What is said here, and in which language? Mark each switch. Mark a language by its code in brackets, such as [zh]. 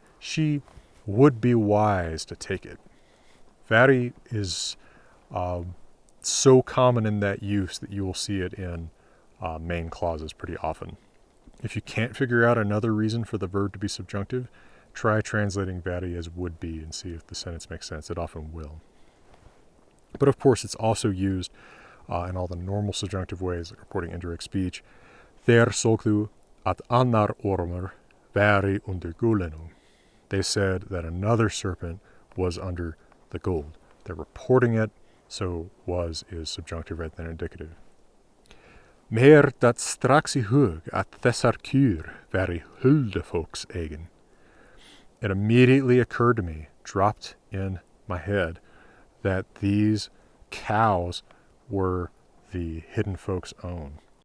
[en] She would be wise to take it. Vari is so common in that use that you will see it in main clauses pretty often. If you can't figure out another reason for the verb to be subjunctive, try translating vari as would be and see if the sentence makes sense. It often will. But of course, it's also used in all the normal subjunctive ways, like reporting indirect speech. [non] Þeir sögðu at annar ormur væri undir gulinu. [en] They said that another serpent was under the gold. They're reporting it, so was is subjunctive rather than indicative. [non] Mér datt strax í hug at þessar kýr væri huldufólks eigin. [en] It immediately occurred to me, dropped in my head, that these cows were the hidden folks' own.